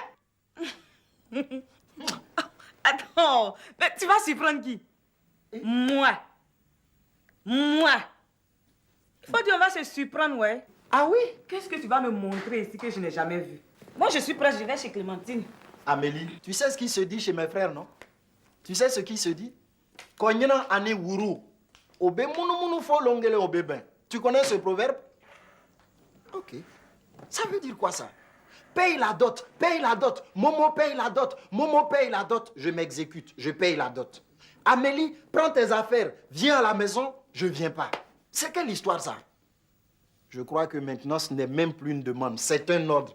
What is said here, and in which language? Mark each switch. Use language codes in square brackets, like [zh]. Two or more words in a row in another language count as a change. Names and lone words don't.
[fr] Attends, mais tu vas surprendre qui? Moi. Moi. Il faut dire on va se surprendre, ouais. Ah oui? Qu'est-ce que tu vas me montrer ici que je n'ai jamais vu? Moi, je suis prête, je vais chez Clémentine. Amélie, tu sais ce qui se dit chez mes frères, non? Tu sais ce qui se dit? Konyena ane wuru. Obe munu munu fo longele obe ben. Tu connais ce proverbe? Ok. Ça veut dire quoi ça? Paye la dot, paye la dot. Momo paye la dot, Momo paye la dot. Je m'exécute, je paye la dot. Amélie, prends tes affaires, viens à la maison, je viens pas. C'est quelle histoire ça? Je crois que maintenant ce n'est même plus une demande, c'est un ordre.